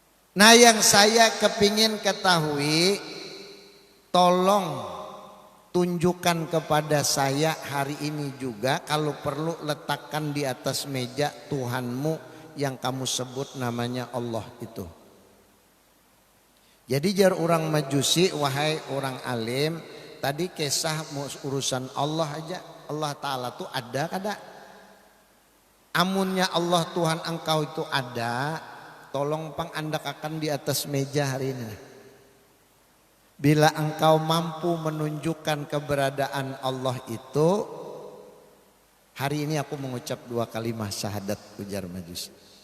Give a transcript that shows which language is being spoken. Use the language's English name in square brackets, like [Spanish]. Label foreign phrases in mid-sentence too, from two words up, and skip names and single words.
[Indonesian] Nah yang saya kepingin ketahui, tolong tunjukkan kepada saya hari ini juga, kalau perlu letakkan di atas meja Tuhanmu yang kamu sebut namanya Allah itu. [Banjar] Jadi jar orang Majusi, wahai orang alim, tadi kisah urusan Allah aja, Allah Ta'ala tuh ada kada? Amunnya Allah Tuhan engkau itu ada, tolong pang anda akan di atas meja hari ini. [Indonesian] Bila engkau mampu menunjukkan keberadaan Allah itu, hari ini aku mengucap 2 kalimat syahadat, ujar Majusi.